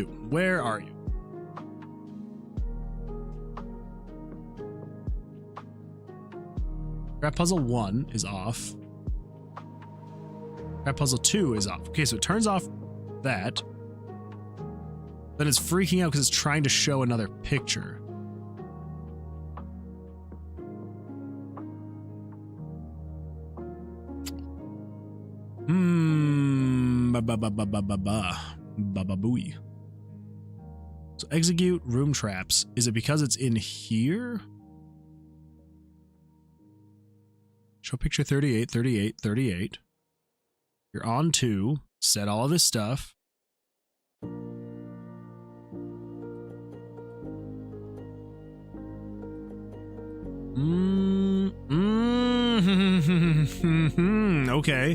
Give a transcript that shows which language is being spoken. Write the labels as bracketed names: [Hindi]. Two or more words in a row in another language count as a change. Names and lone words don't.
[English] Where are you? Trap puzzle 1 is off. Trap puzzle 2 is off. Okay, so it turns off that. Then it's freaking out because it's trying to show another picture. Ba-ba-booey. So execute room traps. Is it because it's in here? Show picture 38, 38, 38. You're on 2. Set all of this stuff. Okay.